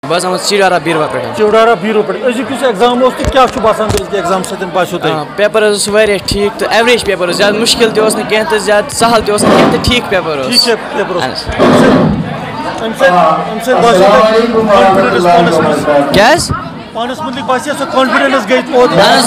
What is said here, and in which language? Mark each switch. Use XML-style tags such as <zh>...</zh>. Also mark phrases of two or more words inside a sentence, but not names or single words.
<ks>بس چیڈارا بیروا پہ چیڈارا بیرو پہ أزیُک ایگزام تو کیا باسان ایگزام سۭتۍ باسیو تۄہہِ پیپر واریاہ ٹھیٖک تہٕ ایوریج پیپر زیادٕ مُشکل تہِ اوس نہٕ کینٛہہ تہٕ زیادٕ سہل تہِ اوس نہٕ کینٛہہ تہٕ ٹھیٖک پیپر اوس ٹھیٖک پیپر اوس اَمہِ سۭتۍ باسیو کانفِڈنس پانس منٛز کیٛازِ پانس متعلق باسیو سۄ کانفِڈنس گٔے پٲدٕ</ks>